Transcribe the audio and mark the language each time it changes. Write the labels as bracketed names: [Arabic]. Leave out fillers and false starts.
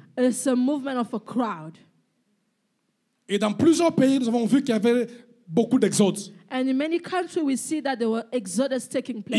[English] It's a movement of a crowd. [French] Et dans plusieurs pays, nous avons vu qu'il y avait beaucoup d'exodes. [English] And in many countries, we see that there were exodus taking place.